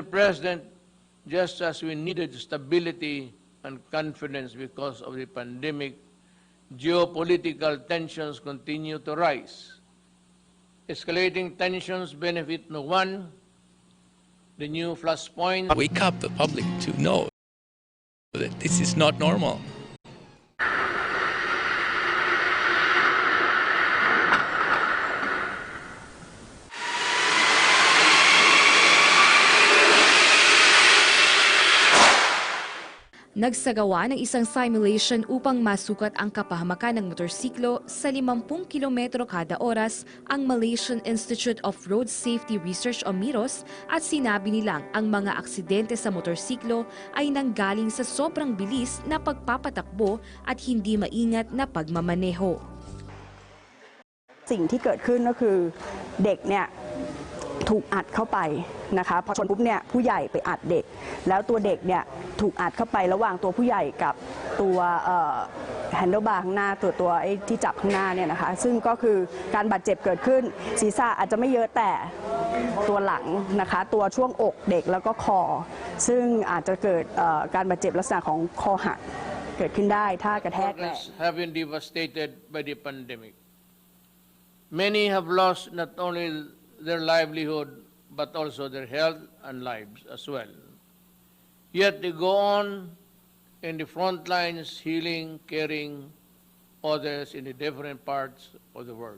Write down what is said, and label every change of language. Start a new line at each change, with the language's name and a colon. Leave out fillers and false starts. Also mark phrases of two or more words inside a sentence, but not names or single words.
English: President, just as we needed stability and confidence because of the pandemic, geopolitical tensions continue to rise. Escalating tensions benefit no one. The new flashpoint. Wake up the public to know that this is not normal.
Filipino: Nagsagawa ng isang simulation upang masukat ang kapahamakan ng motorsiklo sa 50 kilometro kada oras ang Malaysian Institute of Road Safety Research o MIROS at sinabi nilang ang mga aksidente sa motorsiklo ay nanggaling sa sobrang bilis na pagpapatakbo at hindi maingat na pagmamaneho.
Thai: สิ่งที่เกิดขึ้นก็คือเด็กเนี่ยถูกอัดเข้าไปนะคะพอชนปุ๊บเนี่ยผู้ใหญ่ไปอัดเด็กแล้วตัวเด็กเนี่ยถูกอัดเข้าไประหว่างตัวผู้ใหญ่กับตัวแฮนเดิลบาร์ข้างหน้าตัวไอ้ที่จับข้างหน้าเนี่ยนะคะซึ่งก็คือการบาดเจ็บเกิดขึ้นศีรษะอาจจะไม่เยอะแต่ตัวหลังนะคะตัวช่วงอกเด็กแล้วก็คอซึ่งอาจจะเกิดการบาดเจ็บลักษณะของคอหักเกิดขึ้นได้ถ้ากระแทกแรง
English: have been devastated by the pandemic. Many have lost not only their livelihood, but also their health and lives as well. Yet they go on in the front lines, healing, caring others in the different parts of the world.